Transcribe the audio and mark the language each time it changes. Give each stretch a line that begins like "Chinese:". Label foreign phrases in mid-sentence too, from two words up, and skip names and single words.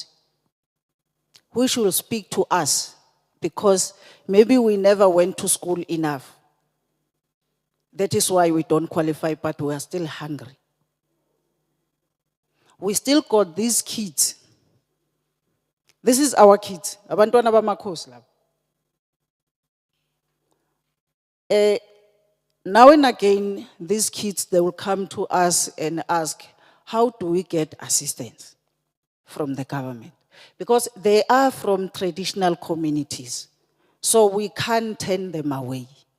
English: Who should speak to us? Because maybe we never went to school enough. That is why we don't qualify, but we are still hungry. We still got these kids. This is our kids.
North Ndebele: Abantwana bamaKhosi laba.
English: Now and again, these kids, they will come to us and ask, how do we get assistance from the government? Because they are from traditional communities, so we can't turn them away.